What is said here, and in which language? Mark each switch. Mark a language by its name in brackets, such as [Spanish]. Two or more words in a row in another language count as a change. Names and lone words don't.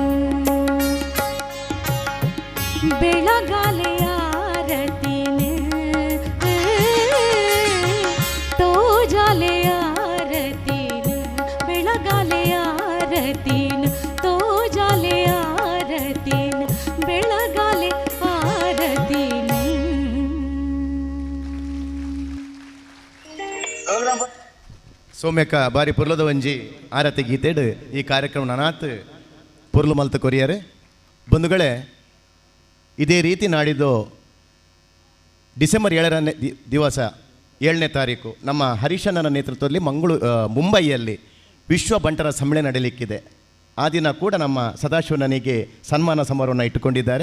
[Tulu] ಬೆಳಗಲೆ ಆರತಿನ ತೋಜಲೆ ಆರತಿನ ಬೆಳಗಲೆ ಆರತಿನ ತೋಜಲೆ ಆರತಿನ ಬೆಳಗಲೆ ಆರತಿನ. ಸೌಮ್ಯಕ್ಕ ಬಾರಿ ಪುರ್ಲದ ಒಂಜಿ ಆರತಿ ಗೀತೆಡ್ ಈ ಕಾರ್ಯಕ್ರಮ ನನಾತ್ ಪುರ್ಲು ಮಲ್ತ ಕೊರಿಯರೆ ಬಂಧುಗಳೇ. [Kannada] ಇದೇ ರೀತಿ ನಾಡಿದ್ದು ಡಿಸೆಂಬರ್ 7ನೇ ದಿವಸ 7ನೇ ತಾರೀಕು ನಮ್ಮ ಹರೀಶಣ್ಣನ ನೇತೃತ್ವದಲ್ಲಿ ಮುಂಬೈಯಲ್ಲಿ ವಿಶ್ವ ಬಂಟರ ಸಮ್ಮೇಳನ ನಡೆಯಲಿಕ್ಕಿದೆ. ಆ ದಿನ ಕೂಡ ನಮ್ಮ ಸದಾಶಿವನಿಗೆ ಸನ್ಮಾನ ಸಮಾರೋಹವನ್ನು ಇಟ್ಟುಕೊಂಡಿದ್ದಾರೆ.